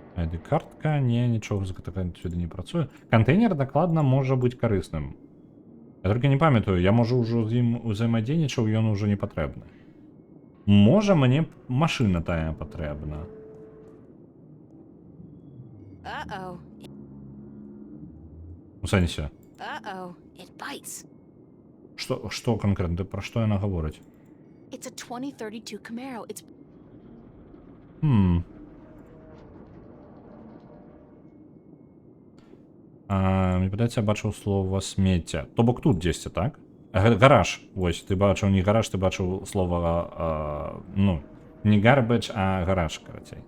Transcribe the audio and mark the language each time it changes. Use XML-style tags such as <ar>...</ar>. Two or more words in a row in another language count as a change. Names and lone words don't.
<be>ID-картка, не, нічого з гэтага сюди не працуе. Кантэйнер дакладна можа быць карысным. Я толькі не памятаю, я можа ўжо з ім узаемадзейнічаў, ён ужо не патрэбны. Можа мне машына тая патрэбна. Uh-oh. У сэнсе.</be> <en>Uh-oh. It bites.</en> <be>Што канкрэтна? Пра што яна гаворыць?</be> <en>It's a 2032 Camaro. It's...</en> <be>Мне падаецца, я бачыў слова смецця. То бок тут дзесьці, так? Гараж. Вось, ты бачыў не гараж, ты бачыў слова, ну, не garbage, а гараж, карацей.</be>